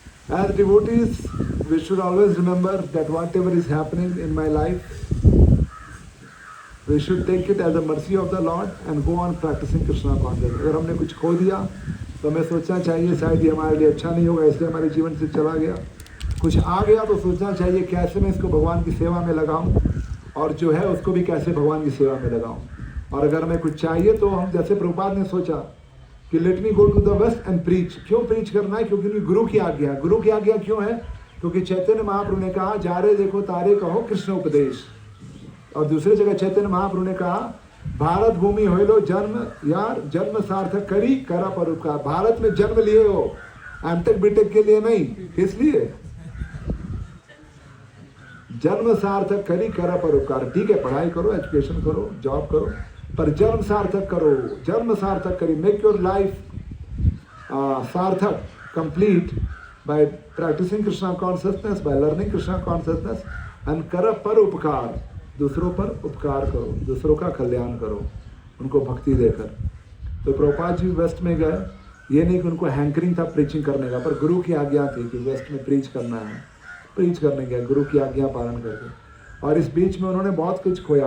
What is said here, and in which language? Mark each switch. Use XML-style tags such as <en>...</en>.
<en>As devotees, we should always remember that whatever is happening in my life, we should take it as a mercy of the Lord and go on practicing Krishna consciousness.</en> <hi>अगर हमने कुछ खो दिया तो हमें सोचना चाहिए शायद ये हमारे लिए अच्छा नहीं होगा, इसलिए हमारे जीवन से चला गया. कुछ आ गया तो सोचना चाहिए कैसे मैं इसको भगवान की सेवा में लगाऊं, और जो है उसको भी कैसे भगवान की सेवा में लगाऊं. और अगर हमें कुछ चाहिए तो हम, जैसे प्रभुपाद ने सोचा कि</hi> <en>Let me go to the west and preach.</en> <hi>क्यों प्रीच करना है? क्योंकि गुरु की आज्ञा. गुरु की आज्ञा क्यों है? क्योंकि चैतन्य महाप्रभु ने कहा</hi> <bn>जा रे देखो तारे कहो कृष्ण उपदेश.</bn> <hi>और दूसरी जगह चैतन्य महाप्रभु ने कहा</hi> <bn>भारत भूमि हो लो जन्म, यार जन्म सार्थक करी करा परोपकार.</bn> <hi>भारत में जन्म लिए हो, एमटेक बीटेक के लिए नहीं. किस लिए?</hi> <bn>जन्म सार्थक करी करा परोपकार.</bn> <hi>ठीक है, पढ़ाई करो, एजुकेशन करो, जॉब करो, पर जन्म सार्थक करो.</hi> <bn>जन्म सार्थक करी.</bn> <en>make your life सार्थक, complete by practicing Krishna consciousness, by learning Krishna consciousness, and</en> <bn>करा पर उपकार.</bn> <hi>दूसरों पर उपकार करो, दूसरों का कल्याण करो, उनको भक्ति देकर. तो प्रभुपाद जी वेस्ट में गए, ये नहीं कि उनको हैंकरिंग था प्रीचिंग करने का, पर गुरु की आज्ञा थी कि वेस्ट में प्रीच करना है. प्रीच करने गए गुरु की आज्ञा पालन करके. और इस बीच में उन्होंने बहुत कुछ खोया.</hi>